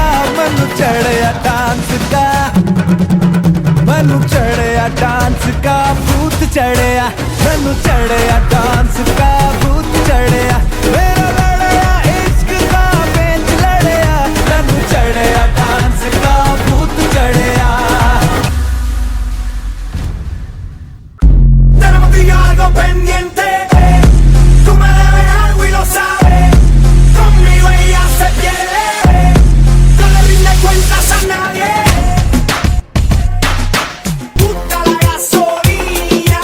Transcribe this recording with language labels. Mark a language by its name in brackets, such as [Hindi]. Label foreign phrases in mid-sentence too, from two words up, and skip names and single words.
[Haryanvi] मनु चढ़या डांस का, मनु चढ़या डांस का भूत चढ़या। मनु चढ़या डांस का भूत चढ़या। मेरा लड़या इश्क का बेंच लड़या। मनु चढ़या डांस का भूत चढ़या। [Spanish] Tenemos que ir algo pendiente, tú me debes algo y lo sabes. Conmigo ella se pierde, no le rinde cuentas a nadie. Puta la gasolina,